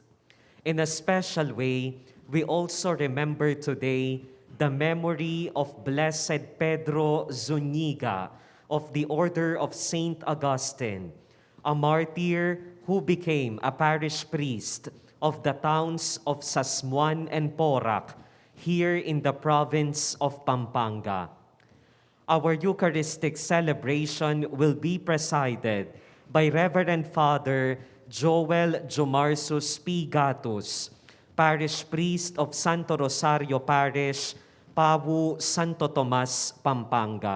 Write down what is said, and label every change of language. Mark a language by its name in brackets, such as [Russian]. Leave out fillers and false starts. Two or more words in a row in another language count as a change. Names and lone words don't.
[English] In a special way, we also remember today the memory of Blessed Pedro Zuñiga of the Order of Saint Augustine, a martyr who became a parish priest of the towns of Sasmuan and Porac here in the province of Pampanga. Our Eucharistic celebration will be presided by Reverend Father Jowel Jomarsus P. Gatus, parish priest of Santo Rosario Parish, Pawu, Santo Tomas, Pampanga.